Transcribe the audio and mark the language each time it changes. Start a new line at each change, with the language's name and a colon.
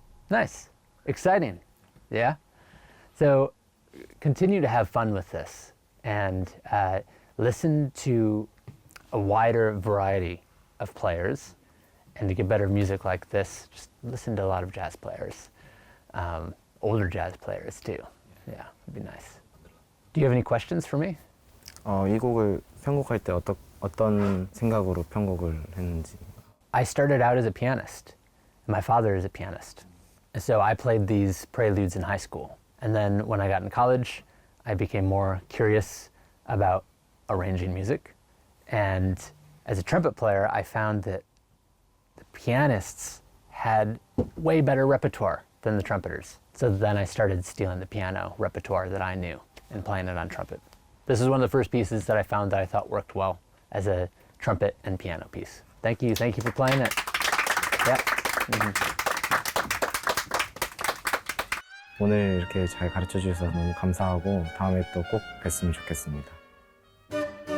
English: Nice. Exciting. Yeah? So continue to have fun with this and listen to a wider variety of players. And to get better music like this, just listen to a lot of jazz players. Older jazz players too. Yeah, it'd be nice. Do you have any questions for me?
Korean: 이 곡을 편곡할 때 어떤 생각으로 편곡을 했는지.
English: I started out as a pianist. My father is a pianist. And so I played these preludes in high school. And then when I got in college, I became more curious about arranging music. And as a trumpet player, I found that the pianists had way better repertoire than the trumpeters. So then I started stealing the piano repertoire that I knew and playing it on trumpet. This is one of the first pieces that I found that I thought worked well as a trumpet and piano piece. Thank you for playing it. Yeah.
Korean: 오늘 이렇게 잘 가르쳐 주셔서 너무 감사하고 다음에 또 꼭 뵀으면 좋겠습니다.